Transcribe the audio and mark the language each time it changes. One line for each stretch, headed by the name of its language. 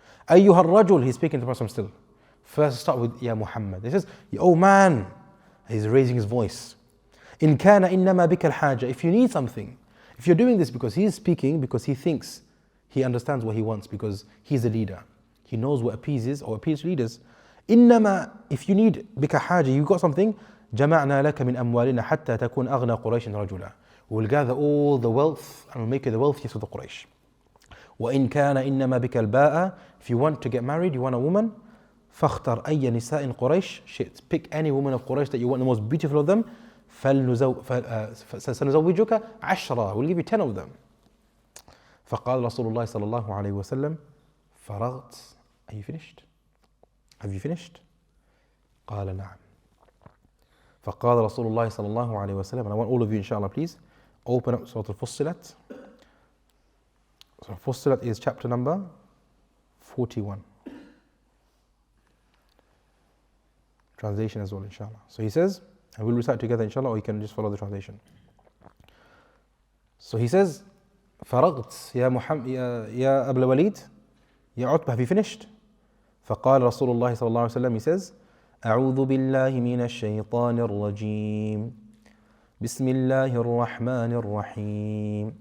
Arabic: أيها الرجل,
English: he's speaking to the Prophet still. First start with Ya Muhammad. He says, oh man, he's raising his voice.
Arabic: إن كان إنما بك الحاجة,
English: if you need something, if you're doing this because he's speaking, because he thinks, he understands what he wants, because he's a leader. He knows what appeases or appeals to leaders.
Arabic: إنما,
English: if you need
Arabic: بك حاجة,
English: you got something,
Arabic: جمعنا لك من أموالنا حتى تكون أغنى قريش رجلا.
English: We will gather all the wealth and we'll make you the wealthiest of the Quraysh.
Arabic: وإن كان إنما بك الباء,
English: if you want to get married, you want a woman,
Arabic: فاختر أي نساء قريش,
English: pick any woman of Quraysh that you want, the most beautiful of them,
Arabic: سنزوجك 10,
English: we'll give you 10 of them.
Arabic: فقال رسول الله صلى الله عليه وسلم, فرغت,
English: are you finished? Have you finished?
Arabic: قال نعم. فقال رسول الله صلى الله عليه وسلم,
English: and I want all of you inshallah please open up Surah Fussilat. Surah Fussilat is chapter number 41. Translation as well inshallah. So he says, and we'll recite together inshallah, or you can just follow the translation. So he says,
Arabic: فرغت يا محمد يا أبا الوليد,
English: يا Utbah, have you finished?
Arabic: فقال رسول الله صلى الله عليه وسلم,
English: he says,
Arabic: أعوذ بالله من الشيطان الرجيم بسم الله الرحمن الرحيم.